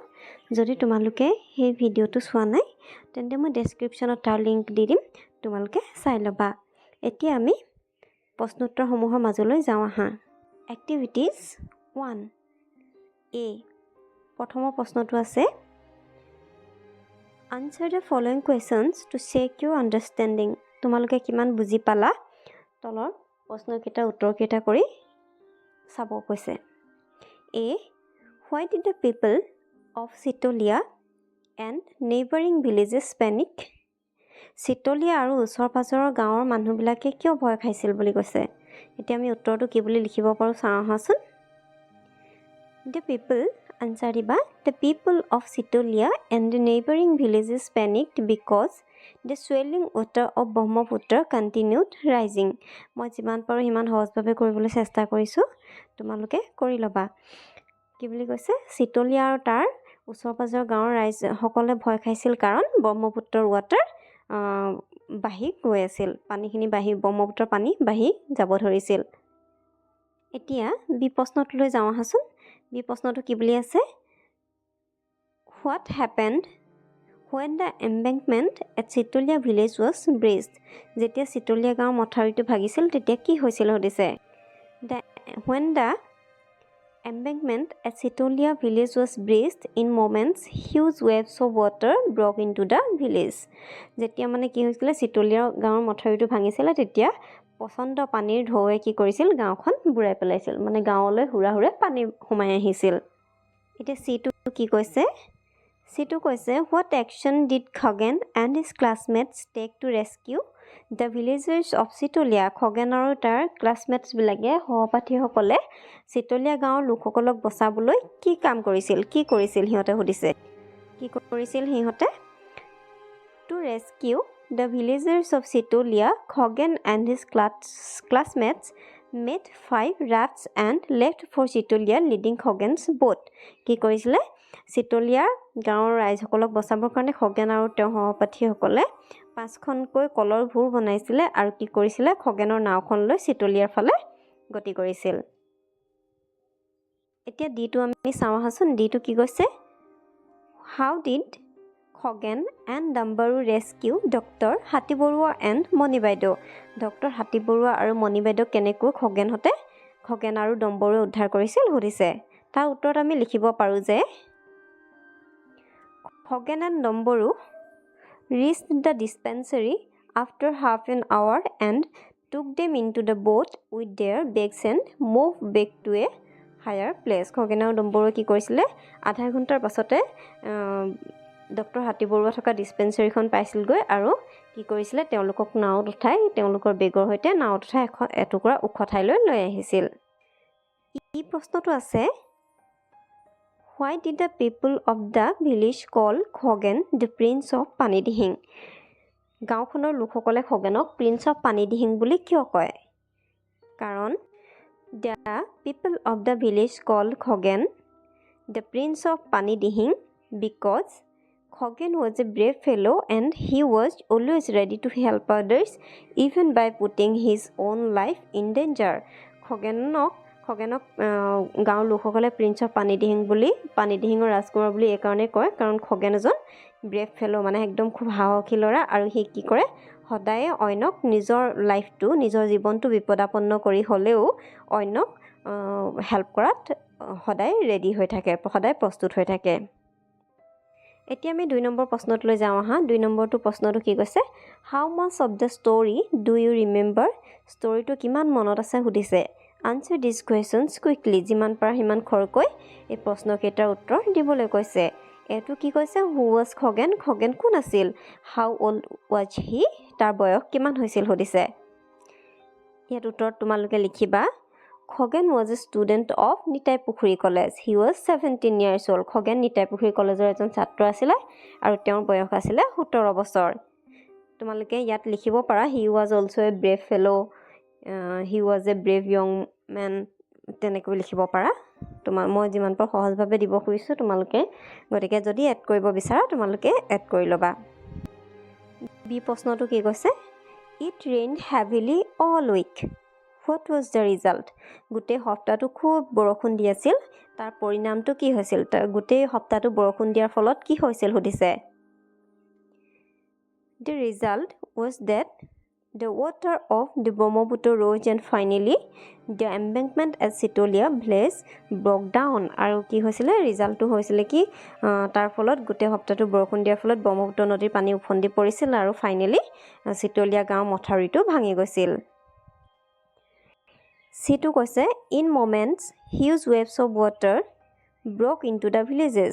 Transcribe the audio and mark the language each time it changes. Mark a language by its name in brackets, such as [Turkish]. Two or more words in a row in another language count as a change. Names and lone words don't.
[Assamese] যদি তোমালোকে সেই ভিডিঅ'টো চোৱা নাই তেন্তে মই ডেছক্ৰিপশ্যনত তাৰ লিংক দি দিম, তোমালোকে চাই ল'বা। এতিয়া আমি প্ৰশ্নোত্তৰসমূহৰ মাজলৈ যাওঁ আহা। [English] Activities 1 A [Assamese] প্ৰথমৰ প্ৰশ্নটো আছে [English] Answer the following questions to check your understanding. [Assamese] তোমালোকে কিমান বুজি পালা তলৰ প্ৰশ্নকেইটাৰ উত্তৰকেইটা কৰি চাব কৈছে। [English] A Why did the people of Sitolia and neighboring villages panic? [Assamese] Sitolia আৰু ওচৰ-পাজৰৰ গাঁৱৰ মানুহবিলাকে কিয় ভয় খাইছিল বুলি কৈছে। এতিয়া আমি উত্তৰটো কি বুলি লিখিব পাৰোঁ চাওঁ আহাচোন। [English] The people answer দিবা The people of Sitolia and the neighboring villages panicked because the swelling water of Brahmaputra continued rising. [Assamese] মই যিমান পাৰোঁ সিমান সহজভাৱে কৰিবলৈ চেষ্টা কৰিছোঁ, তোমালোকে কৰি ল'বা। কি বুলি কৈছে চিতলিয়া আৰু তাৰ ওচৰ-পাজৰৰ গাঁৱৰ ৰাইজসকলে ভয় খাইছিল কাৰণ ব্ৰহ্মপুত্ৰৰ ৱাটাৰ বাঢ়ি গৈ আছিল, পানীখিনি ব্ৰহ্মপুত্ৰৰ পানী বাঢ়ি যাব ধৰিছিল। এতিয়া বি প্ৰশ্নটোলৈ যাওঁ আহাচোন। বি প্ৰশ্নটো কি বুলি আছে [English] What happened when the embankment at Sitolia village was breached? [Assamese] যেতিয়া চিতলিয়া গাঁৱৰ মথাউৰিটো ভাগিছিল তেতিয়া কি হৈছিল সুধিছে। [English] When the embankment at Sitolia village was breached in moments huge waves of water broke into the village. [Assamese] যেতিয়া মানে কি হৈছিলে চিতলিয়া গাঁৱৰ মথাউৰিটো ভাঙিছিলে তেতিয়া প্ৰচণ্ড পানীৰ ঢৌৱে কি কৰিছিল গাঁওখন বুৰাই পেলাইছিল, মানে গাঁৱলৈ হুৰা পানী সোমাই আহিছিল। এতিয়া চিটো কি কৈছে চিটো কৈছে [English] What action did Khoghen and his classmates take to rescue the villagers of Sitolia? [Assamese] খগেন আৰু তাৰ ক্লাছমেটছবিলাকে সহপাঠীসকলে চিতলিয়া গাঁৱৰ লোকসকলক বচাবলৈ কি কৰিছিল সিহঁতে সুধিছে। কি কৰিছিল সিহঁতে [English] To rescue the villagers of Sitolia, Khoghen and his classmates made 5 rafts and left for Sitolia leading Khoghen's boat. [Assamese] কি কৰিছিলে চিতলিয়াৰ গাঁৱৰ ৰাইজসকলক বচাবৰ কাৰণে খগেন আৰু তেওঁৰ সহপাঠীসকলে 5খনকৈ কলৰ ভূৰ বনাইছিলে আৰু কি কৰিছিলে খগেনৰ নাওখন লৈ চিতলিয়াৰ ফালে গতি কৰিছিল। এতিয়া ডিটো আমি চাওঁ আহাচোন। ডিটো কি কৈছে [English] How did Khoghen and Dambaru rescue Dr. হাতী বৰুৱা and মণি বাইদেউ? [Assamese] ডক্টৰ হাতী বৰুৱা আৰু মণি বাইদেউক কেনেকৈ খগেন আৰু ডম্বৰুৱে উদ্ধাৰ কৰিছিল সুধিছে। তাৰ উত্তৰত আমি লিখিব পাৰোঁ যে [English] Khoghen and Dambaru reached the dispensary after half an hour and took them into the boat with their bags and moved back to a higher place. [Assamese] খগেন আৰু ডম্বৰুৱে কি কৰিছিলে আধা ঘণ্টাৰ পাছতে ডক্টৰ হাতী বৰুৱা থকা ডিস্পেন্সাৰীখন পাইছিলগৈ আৰু কি কৰিছিলে তেওঁলোকক নাৱত উঠাই তেওঁলোকৰ বেগৰ সৈতে নাৱত উঠাই এটুকুৰা ওখ ঠাইলৈ লৈ আহিছিল। এই প্ৰশ্নটো আছে [English] Why did the people of the village call Khoghen the prince of panidihing? [Assamese] গাঁওখনৰ লোকসকলে খগেনক [English] prince of Panidihing [Assamese] বুলি কিয় কয়? [English] কাৰণ The people of the village called Khoghen the prince of panidihing because Khoghen was a brave fellow and he was always ready to help others even by putting his own life in danger. [Assamese] খগেনক গাঁৱৰ লোকসকলে [English] prince of [Assamese] পানিদিহিঙৰ ৰাজকুমাৰ বুলি এইকাৰণে কয় কাৰণ খগেন এজন [English] brave fellow, [Assamese] মানে একদম খুব সাহসী ল'ৰা আৰু সি কি কৰে সদায়ে অন্যক নিজৰ জীৱনটো বিপদাপন্ন কৰি হ'লেও অন্যক হেল্প কৰাত সদায় ৰেডি হৈ থাকে, সদায় প্ৰস্তুত হৈ থাকে। এতিয়া আমি 2 নম্বৰ প্ৰশ্নটোলৈ যাওঁ আহা। 2 নম্বৰটো প্ৰশ্নটো কি কৈছে [English] How much of the story do you remember? [Assamese] ষ্টৰিটো কিমান মনত আছে সুধিছে। [English] Answer these questions quickly. [Assamese] যিমান পাৰা সিমান খৰকৈ এই প্ৰশ্নকেইটাৰ উত্তৰ দিবলৈ কৈছে। এইটো কি কৈছে [English] Who was Khoghen? [Assamese] খগেন কোন আছিল? [English] How old was he? [Assamese] তাৰ বয়স কিমান হৈছিল সুধিছে। ইয়াত উত্তৰত তোমালোকে লিখিবা [English] Khoghen was a student of নিতাই পুখুৰী কলেজ. He was 17 years old. [Assamese] খগেন নিতাই পুখুৰী কলেজৰ এজন ছাত্ৰ আছিলে আৰু তেওঁৰ বয়স আছিলে 17 বছৰ। তোমালোকে ইয়াত লিখিব পাৰা [English] He was also a brave fellow. He was a brave young man. [Assamese] তেনেকৈ লিখিব পাৰা। মই যিমান পাৰোঁ সহজভাৱে দিব খুজিছোঁ তোমালোকে, গতিকে যদি এড কৰিব বিচাৰা তোমালোকে এড কৰি ল'বা। বি প্ৰশ্নটো কি কৈছে? [English] It rained heavily all week, what was the result? [Assamese] গোটেই সপ্তাহটো খুব বৰষুণ দি আছিল, তাৰ পৰিণামটো কি হৈছিল? গোটেই সপ্তাহটো বৰষুণ দিয়াৰ ফলত কি হৈছিল সুধিছে। [English] The result was that the water of the Brahmaputra rose and finally the embankment at Sitolia village broke down. [Assamese] আৰু কি হৈছিলে? ৰিজাল্টটো হৈছিলে কি তাৰ ফলত গোটেই সপ্তাহটো বৰষুণ দিয়াৰ ফলত ব্ৰহ্মপুত্ৰ নদীৰ পানী উফন্দি পৰিছিল আৰু ফাইনেলি চিতলীয়া গাঁৱৰ মথাউৰিটো ভাঙি গৈছিল। সিটো কৈছে [English] in moments huge waves of water broke into the villages.